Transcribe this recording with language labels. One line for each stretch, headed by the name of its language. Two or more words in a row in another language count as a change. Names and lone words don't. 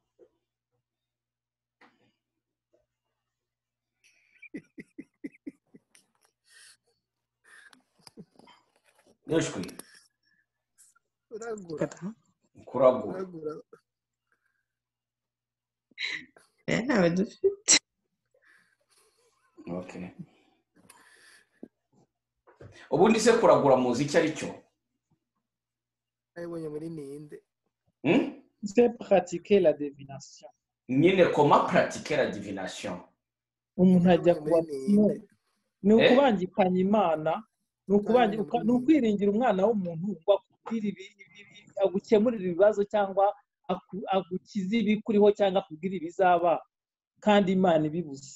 Kinyarwanda: Yoshwi kuragura. Ntawe dufite. Okay. Ubundi se kuragura muzi icyo ari cyo? Ayibonye muri ninde?
French: C'est pratiquer la divination. Nyine comment pratiquer la divination?
Kinyarwanda: Umuntu ajya kuba ni ukubangikanya Imana, ni ukwiringira umwana w'umuntu ngo akubwire agukemurira ibibazo cyangwa agukiza ibikuriho cyangwa akubwira ibizaba kandi Imana ibibuze.